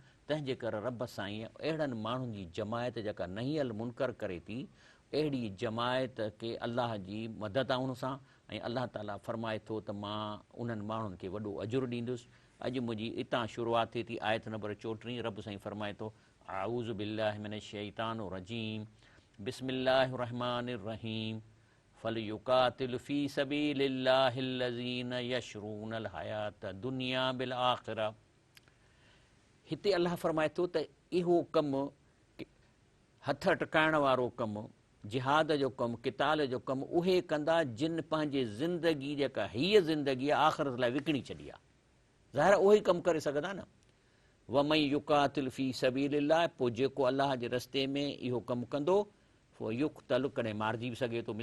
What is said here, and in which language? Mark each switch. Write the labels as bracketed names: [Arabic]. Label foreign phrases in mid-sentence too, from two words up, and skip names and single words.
[Sindhi] तंहिंजे करे रब साईं अहिड़नि माण्हुनि जी जमायत जेका [Arabic] نهي المنكر [Sindhi] करे थी, अहिड़ी जमायत खे अल्लाह जी मदद आहे उन सां, ऐं अल्लाह ताला फरमाए थो त मां उन्हनि माण्हुनि खे वॾो अजुरु ॾींदुसि। अॼु मुंहिंजी इतां शुरूआत थिए थी आयत नंबर 34। रब साईं फरमाए थो [Arabic] أعوذ بالله من الشيطان الرجيم بسم الله الرحمن الرحيم فليقاتل في سبيل الله الذين يشرون الحياة الدنيا بالآخرة. [Sindhi] हिते अल्लाह फरमाए थो त इहो कमु हथ अटकाइण वारो कमु, जिहाद जो कमु, किताल जो कमु उहे कंदा जिन पंहिंजे ज़िंदगी जेका हीअ ज़िंदगी आहे आख़िरत लाइ विकिणी छॾी आहे। ज़ाहिर उहो ई कमु करे सघंदा न। [Arabic] ومن يقاتل في سبيل الله, [Sindhi] पोइ जेको अल्लाह जे रस्ते में इहो कमु कंदो पोइ युक़तल कॾहिं मारिजी बि सघे थो।